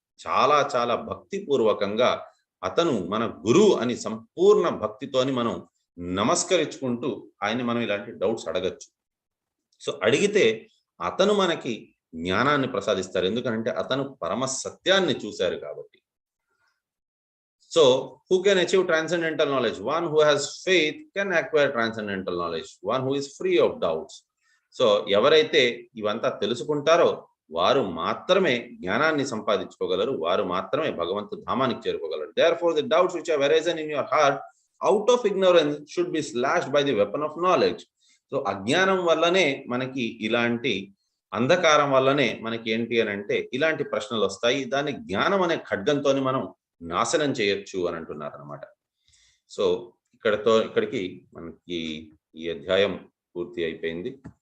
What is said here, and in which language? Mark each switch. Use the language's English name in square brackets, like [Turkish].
[Telugu] చాలా చాలా భక్తిపూర్వకంగా అతను మన గురువు అని సంపూర్ణ భక్తితోని మనం నమస్కరించుకుంటూ ఆయన్ని మనం ఇలాంటి డౌట్స్ అడగచ్చు. సో అడిగితే అతను మనకి జ్ఞానాన్ని ప్రసాదిస్తారు. ఎందుకంటే అతను పరమ సత్యాన్ని చూశారు కాబట్టి. [English] So who can achieve transcendental knowledge? One who has faith can acquire transcendental knowledge. One who is free of doubts. [Telugu] So ఎవరైతే ఇవంతా తెలుసుకుంటారో వారు మాత్రమే జ్ఞానాన్ని సంపాదించుకోగలరు. వారు మాత్రమే భగవంతు ధామానికి చేరుకోగలరు. [English] Therefore the doubts which have arisen in your heart out of ignorance should be slashed by the weapon of knowledge. [Telugu] So అజ్ఞానం వల్లనే మనకి ఇలాంటి అంధకారం వల్లనే మనకి ఏంటి అని అంటే ఇలాంటి ప్రశ్నలు వస్తాయి. దాన్ని జ్ఞానం అనే ఖడ్గంతోని మనం నాశనం చేయొచ్చు అని అంటున్నారు అనమాట. సో ఇక్కడికి మనకి ఈ అధ్యాయం పూర్తి అయిపోయింది.